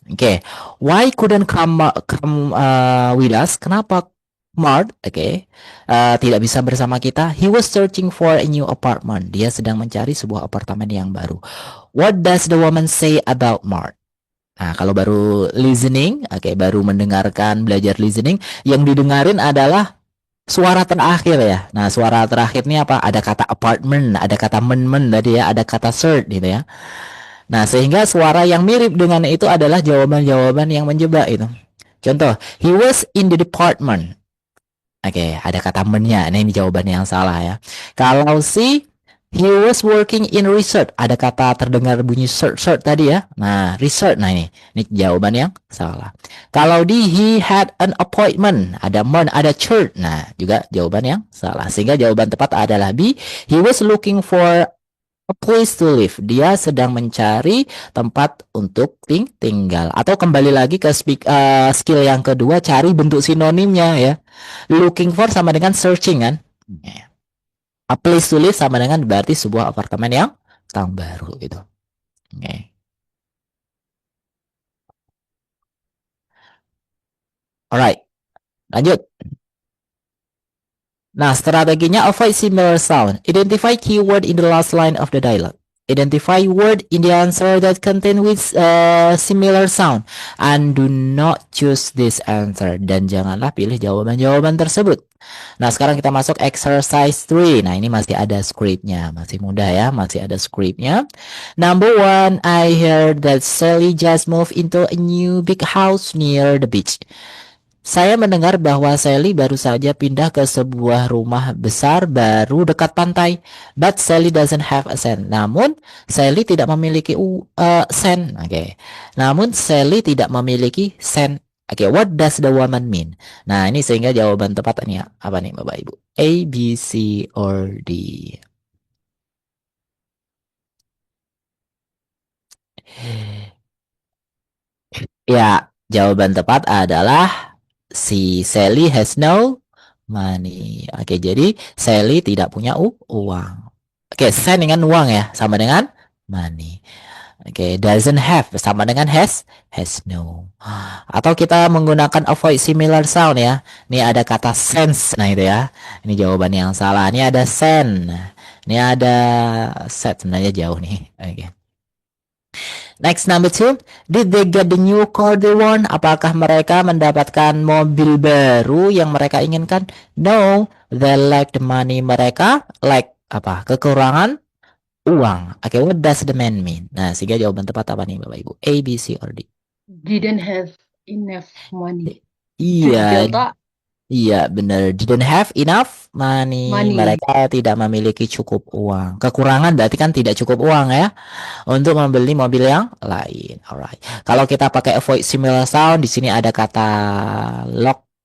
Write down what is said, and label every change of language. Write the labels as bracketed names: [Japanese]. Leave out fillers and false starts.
[English] Oke, why couldn't come with us? [Indonesian] Kenapa Mark tidak bisa bersama kita? [English] He was searching for a new apartment. [Indonesian] Dia sedang mencari sebuah apartemen yang baru. [English] What does the woman say about Mark? [Indonesian] Nah, kalau baru listening, baru mendengarkan, belajar listening, yang didengarin adalah suara terakhir ya. Nah, suara terakhir ini apa? Ada kata apartment, ada kata men tadi ya, ada kata search gitu ya. Nah, sehingga suara yang mirip dengan itu adalah jawaban-jawaban yang menjebak itu. [English] Contoh, he was in the department. [Indonesian] Ada kata men-nya. Nah, ini jawabannya yang salah ya. Kalau si [English] he was working in research. [Indonesian] Ada kata terdengar bunyi search tadi ya. Nah, research. Nah, ini jawaban yang salah. Kalau di [English] he had an appointment. [Indonesian] Ada man, ada church. Nah, juga jawaban yang salah. Sehingga jawaban tepat adalah B. [English] He was looking for a place to live. [Indonesian] Dia sedang mencari tempat untuk tinggal. Atau kembali lagi ke skill yang kedua, cari bentuk sinonimnya ya. [English] Looking for [Indonesian] sama dengan searching kan. [English] A place to live [Indonesian] sama dengan berarti sebuah apartemen yang baru gitu. [English] Alright, [Indonesian] lanjut. [English] Nah, strateginya avoid similar sound. Identify keyword in the last line of the dialogue. Identify word in the answer that contain with similar sound and do not choose this answer. [Indonesian] Dan janganlah pilih jawaban-jawaban tersebut. Nah, sekarang kita masuk exercise 3. Nah, ini masih ada scriptnya. Masih mudah ya, masih ada scriptnya. [English] Number 1, I heard that Sally just moved into a new big house near the beach. [Indonesian] Saya mendengar bahwa Sally baru saja pindah ke sebuah rumah besar baru dekat pantai. [English] But Sally doesn't have a cent. [Indonesian] Namun, Sally tidak memiliki sen. Oke. Namun, Sally tidak memiliki sen. [English] Oke, what does the woman mean? [Indonesian] Nah, ini sehingga jawaban tepat ini apa nih Bapak Ibu? A, B, C, or D? Ya, jawaban tepat adalah si [English] Sally has no money. [Indonesian] Oke, jadi Sally tidak punya uang. Oke, sen dengan uang ya, sama dengan money. Oke, [English] doesn't have [Indonesian] sama dengan [English] has no. [Indonesian] Atau kita menggunakan [English] avoid similar sound [Indonesian] ya. Ini ada kata sense, nah itu ya. Ini jawaban yang salah. Ini ada sen. Ini ada set, sebenarnya jauh nih. [English] Oke. Next, number 2. Did they get the new car they want? [Indonesian] Apakah mereka mendapatkan mobil baru yang mereka inginkan? [English] No, they lack the money. [Indonesian] Mereka [English] lack [Indonesian] apa? Kekurangan uang. [English] Oke, what does the man mean? [Indonesian] Nah, sehingga jawaban tepat apa nih Bapak Ibu? A, B, C, or D? [English] Didn't have enough money. [Indonesian] Iya, [English] Delta [Indonesian] iya benar. [English] Didn't have enough money. money. [Indonesian] Mereka tidak memiliki cukup uang. Kekurangan berarti kan tidak cukup uang ya untuk membeli mobil yang lain. Alright. Kalau kita pakai [English] avoid similar sound, [Indonesian] di sini ada kata lock.